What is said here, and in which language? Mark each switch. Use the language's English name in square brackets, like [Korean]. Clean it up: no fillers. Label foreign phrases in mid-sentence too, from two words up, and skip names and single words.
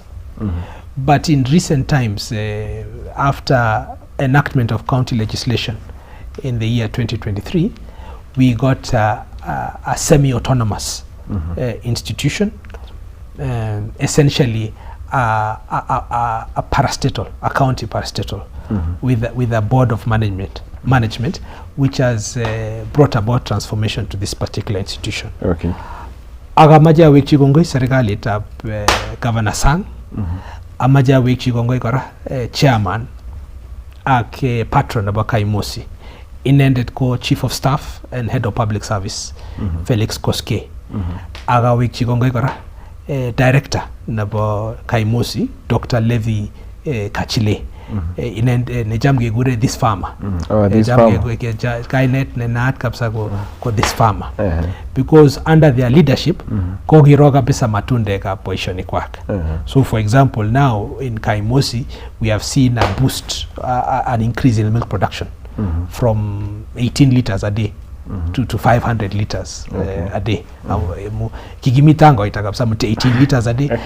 [English] But in recent times, after enactment of county legislation in the year 2023, we got a semi-autonomous institution, essentially a parastatal, a county parastatal, with a board of management, which has brought about transformation to this particular institution. Okay. [Kalenjin] Agamaja wek chigongoi serikali tab Governor Sang, amaja wek chigongoi kora chairman ak patron of Kaimosi, inended ko [English] chief of staff and head of public service [Kalenjin] Felix Kosgey. Aga wek chigongoi kora director nabo Kaimosi Dr. Levi Kachile. Nejamge gure [English] this farmer. This farmer. [Kalenjin] Kainet nenat kapsa ko [English] this farmer. Because under their leadership, [Kalenjin] kogiroga pesa matunde ka position kwake. [English] So for example, now in Kaimosi, we have seen a boost, an increase in milk production from 18 liters a day to 500 liters a day. [Kalenjin] Kigimitango itakapsa 18 [English] liters a day.